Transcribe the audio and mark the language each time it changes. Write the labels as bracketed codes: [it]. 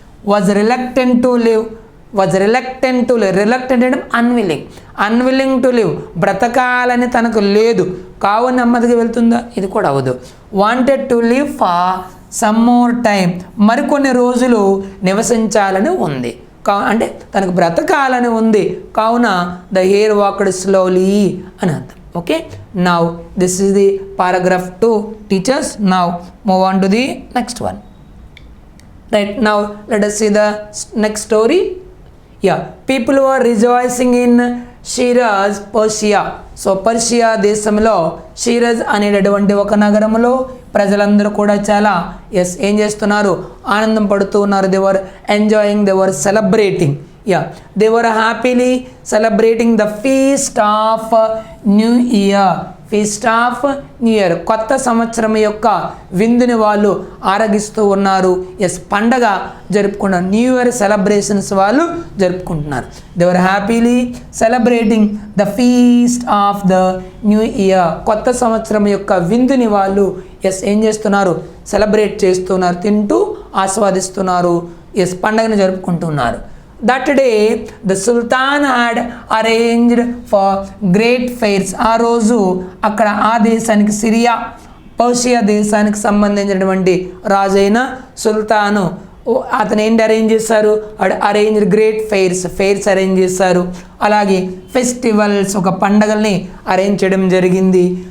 [en] was reluctant to live, reluctant అంటే unwilling to live, [te] బ్రతకాలని తనకు లేదు, కావు నెమ్మదిగా వెళ్తుందా? ఇది కూడా అవ్వదు. [en] wanted to live for some more time, [te] మరికొన్ని రోజులు నివసించాలని ఉంది, అంటే తనకు బ్రతకాలని ఉంది, కావున [en] the hare walked slowly [te] అని అర్థం. [en] Okay, now this is the paragraph 2 teachers. Now move on to the next one. Right, now let us see the next story. Yeah, people were rejoicing in Shiraz, Persia. [te] So Persia దేశంలో షీరజ్ అనేటటువంటి ఒక నగరంలో ప్రజలందరూ కూడా చాలా ఏం చేస్తున్నారు? ఆనందం పడుతూ ఉన్నారు. [en] They were enjoying, they were celebrating. They were happily celebrating the feast of new year. Feast of new year, [te] కొత్త సంవత్సరం యొక్క విందుని వాళ్ళు ఆరగిస్తూ ఉన్నారు. పండగ జరుపుకుంటున్నారు. న్యూ ఇయర్ సెలబ్రేషన్స్ వాళ్ళు జరుపుకుంటున్నారు. [en] They were happily celebrating the feast of the new year. [te] కొత్త సంవత్సరం యొక్క విందుని వాళ్ళు ఏం చేస్తున్నారు? సెలబ్రేట్ చేస్తున్నారు, తింటూ ఆస్వాదిస్తున్నారు, పండగను జరుపుకుంటున్నారు. [en] That day the Sultan had arranged for great fairs. [te] ఆ రోజు అక్కడ ఆ దేశానికి పర్షియా దేశానికి సంబంధించినటువంటి రాజైన సుల్తాను అతను ఏంటి అరేంజ్ చేశారు, [en] arrange great fairs [te] అరేంజ్ చేశారు. అలాగే ఫెస్టివల్స్, ఒక పండగల్ని అరేంజ్ చేయడం జరిగింది.